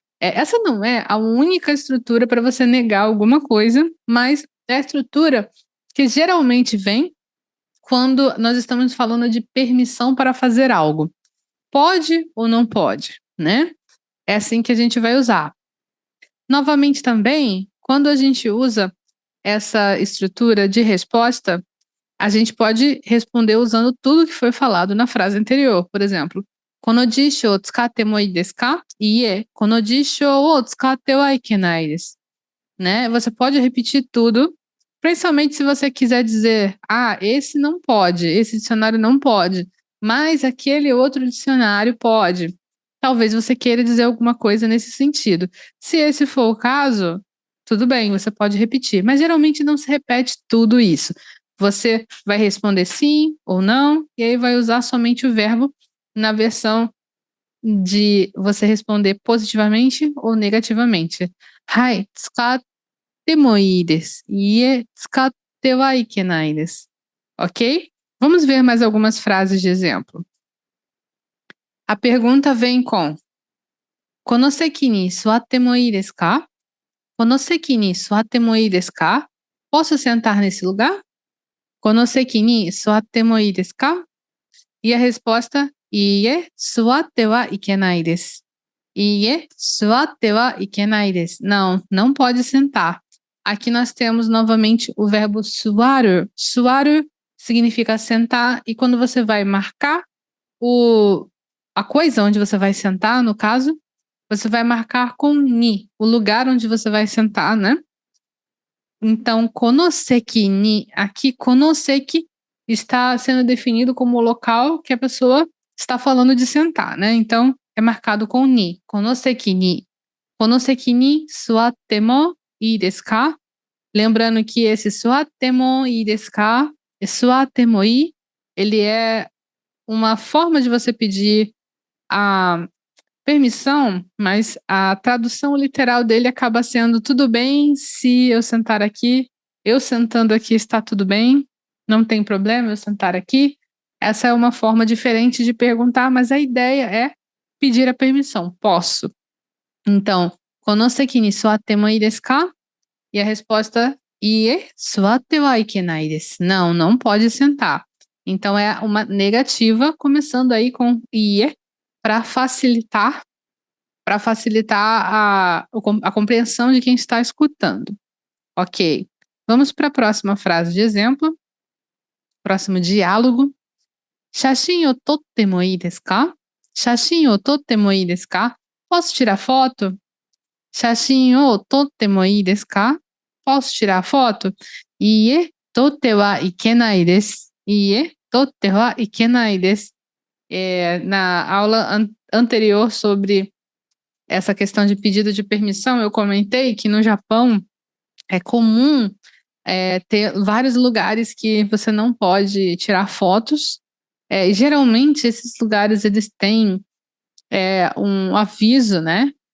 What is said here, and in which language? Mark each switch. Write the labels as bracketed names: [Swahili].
[Portuguese] Essa não é a única estrutura para você negar alguma coisa, mas é a estrutura que geralmente vem quando nós estamos falando de permissão para fazer algo. Pode ou não pode, né? É assim que a gente vai usar. Novamente também, quando a gente usa essa estrutura de resposta, a gente pode responder usando tudo que foi falado na frase anterior. Por exemplo, [Japanese] この辞書を使ってもいいですか?いいえ、この辞書を使ってはいけないです. [Portuguese] Né? Você pode repetir tudo, principalmente se você quiser dizer, esse não pode, esse dicionário não pode, mas aquele outro dicionário pode. Talvez você queira dizer alguma coisa nesse sentido. Se esse for o caso, tudo bem, você pode repetir, mas geralmente não se repete tudo isso. Você vai responder sim ou não, e aí vai usar somente o verbo na versão de você responder positivamente ou negativamente. [Japanese] はい、使ってもいいです。いいえ、使ってはいけないです. [Portuguese] Ok? Vamos ver mais algumas frases de exemplo. A pergunta vem com [Japanese] この席に座ってもいいですか? この席に座ってもいいですか? [Portuguese] Posso sentar nesse lugar? [Japanese] この席に座ってもいいですか? [Portuguese] E a resposta, [Japanese] いいえ、座ってはいけないです. いいえ、座ってはいけないです. [Portuguese] Não, não pode sentar. Aqui nós temos novamente o verbo suaru. Suaru significa sentar, e quando você vai marcar a coisa onde você vai sentar, no caso, você vai marcar com ni, o lugar onde você vai sentar, né? Então, konoseki ni, aqui konoseki está sendo definido como o local que a pessoa está falando de sentar, né? Então, é marcado com ni, konoseki ni. [Japanese] Konoseki ni suatte mo ii desu ka? [Portuguese] Lembrando que esse suatte mo ii desu ka, suatte mo ii, ele é uma forma de você pedir a permissão, mas a tradução literal dele acaba sendo tudo bem se eu sentar aqui, eu sentando aqui está tudo bem, não tem problema eu sentar aqui. Essa é uma forma diferente de perguntar, mas a ideia é pedir a permissão. Posso. Então, [Japanese] この席に座ってもいいですか? [Portuguese] E a resposta, [Japanese] いいえ、座ってはいけないです. [Portuguese] Não, não pode sentar. Então é uma negativa, começando aí com いいえ, para facilitar a compreensão de quem está escutando. Ok. Vamos para a próxima frase de exemplo. Próximo diálogo. [Japanese] 写真を撮ってもいいですか?写真を撮ってもいいですか? [Portuguese] Posso tirar foto? [Japanese] 写真を撮ってもいいですか? [Portuguese] Posso tirar foto? [Japanese] いいえ、撮ってはいけないです.いいえ、撮ってはいけないです. [Portuguese] Na aula anterior sobre essa questão de pedido de permissão, eu comentei que no Japão é comum ter vários lugares que você não pode tirar fotos. E geralmente esses lugares eles têm um aviso, né?